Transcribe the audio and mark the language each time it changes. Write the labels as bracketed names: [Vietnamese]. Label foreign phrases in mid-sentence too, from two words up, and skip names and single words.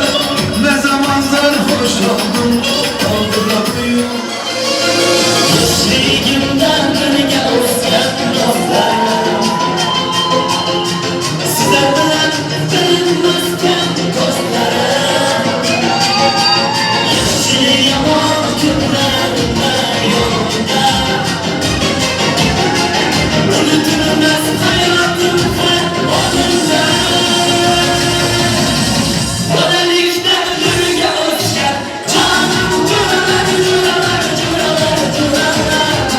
[Turkish] Ne zaman sarhoş oldum kaldıramıyorum. Sevgimden birge olsun dostlarım. [Uzbek] Sizler bilen benim dostum dostlarım. Yaxshi yomon kunlarimda yolunda. Unutilmas hayotim hayotimda. Bolalikda birge o'tgan jonim jo'ralar jo'ralar jo'ralar jo'ralar.